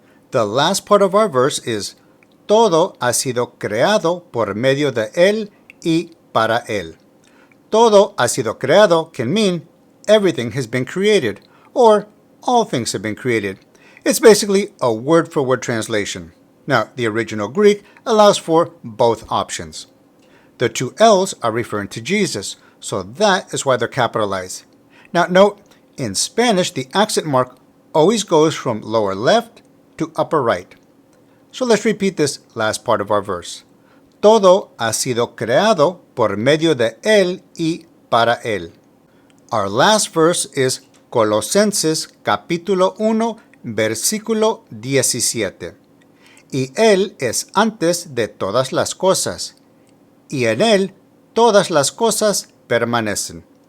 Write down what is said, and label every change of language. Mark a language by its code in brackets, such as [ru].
[en] The last part of our verse is [es] todo ha sido creado por medio de Él y para Él. Todo ha sido creado [en] can mean everything has been created, or all things have been created. It's basically a word-for-word translation. Now, the original Greek allows for both options. The two L's are referring to Jesus, so that is why they're capitalized. Now, note, in Spanish, the accent mark always goes from lower left to upper right. So let's repeat this last part of our verse. [es] Todo ha sido creado por medio de Él y para Él. [en] Our last verse is Colosenses capítulo 1, versículo 17. [es] Y Él es antes de todas las cosas, y en Él todas las cosas permanecen.